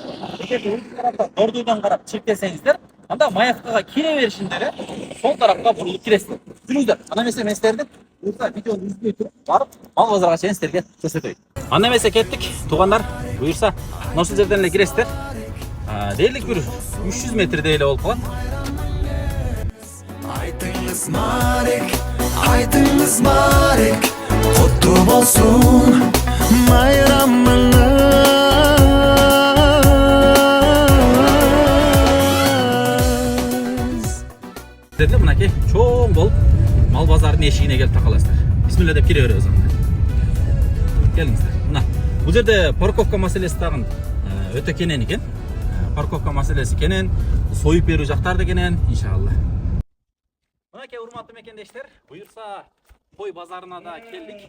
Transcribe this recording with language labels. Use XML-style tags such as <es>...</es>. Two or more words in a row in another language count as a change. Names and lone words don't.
<ky>Эгерде бул тарапта Дордойдон карап чектесеңиздер, анда Маевкага кире беришинде эле сол тарапка бурулуп киресиздер. Жүрүңүздөр. Анда эмесе мен сиздерди буюрса видеону үзбөй туруп барып мал базарга чейин сиздерге көрсөтөйүн. Анда эмесе кеттик, туугандар. Буюрса ошол жерден эле киресиздер. Дерлик бир 300 метрдей эле болуп калат.</ky> <kk>Aytыңыз Marek, құтты болсын майрамыңыз.</kk> <ky>Сіздерде мынакей чоң болуп мал базарынын эшигине келип такаласыздар. Бисмилла деп кире беребиз анда. Келиңиздер. Мына бул жерде парковка маселеси дагы өтө кенен экен. Парковка маселеси кенен, союп берүү жактар да кенен, иншалла. Мынакей урматтуу мекендештер, буюрса кой базарына да келдик.</ky>